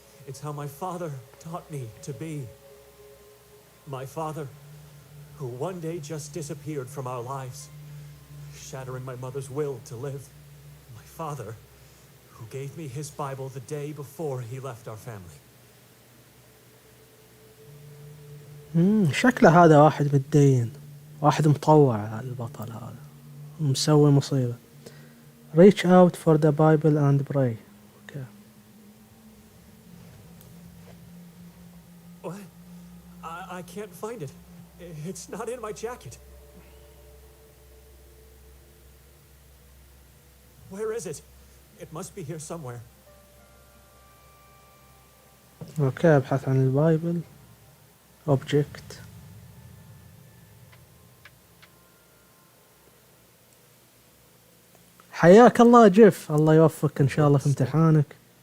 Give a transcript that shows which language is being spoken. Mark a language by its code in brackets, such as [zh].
[en] It's how my father taught me to be. My father, who one day just disappeared from our lives, shattering my mother's will to live. My father, who gave me his Bible the day before he left our family. [ar] شكله هذا واحد متدين، واحد مطوع البطل هذا، مسوي مصيبة. [en] Reach out for the Bible and pray. Okay. What? I can't find it. It's not in my jacket. Where is it? It must be here somewhere. [ar] Okay, ابحث عن البايبل. [en] Object. [ar] حياك الله جيف، الله يوفقك إن شاء الله في امتحانك.